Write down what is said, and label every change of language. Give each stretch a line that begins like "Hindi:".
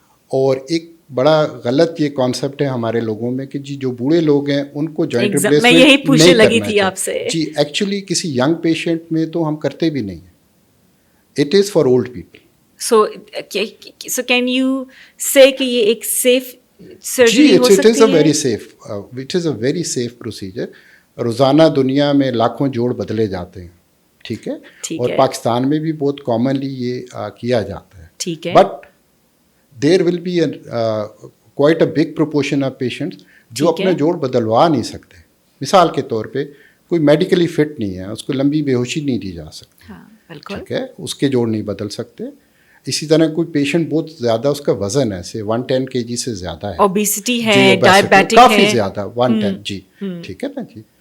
Urdu: اور ایک بڑا غلط یہ کانسیپٹ ہے ہمارے لوگوں میں کہ جی جو بوڑھے لوگ ہیں ان کو جوائنٹ ریپلیسمنٹ میں یہی پوچھنے لگی تھی آپ سے. جی ایکچولی کسی ینگ پیشنٹ میں تو ہم کرتے بھی نہیں ہیں.
English: It is for old people. So can you say
Urdu: کہ یہ ایک safe surgery ہو سکتی ہے؟
English: It is a very safe procedure.
Urdu: روزانہ دنیا میں لاکھوں جوڑ بدلے جاتے ہیں. ٹھیک ہے, اور پاکستان میں بھی بہت کامنلی یہ کیا جاتا ہے. ٹھیک ہے.
English: But there will be quite a big proportion of patients
Urdu: جو اپنا جوڑ بدلوا نہیں سکتے. مثال کے طور پہ کوئی میڈیکلی فٹ نہیں ہے, اس کو لمبی بے ہوشی نہیں دی جا سکتی. ٹھیک ہے, اس کے جوڑ نہیں بدل سکتے. اسی طرح کوئی پیشنٹ بہت زیادہ اس کا وزن ہے سے 110 kg سے زیادہ ہے, اوبیسٹی ہے, ڈائبیٹک ہے, کافی زیادہ 110. جی ٹھیک ہے نا جی.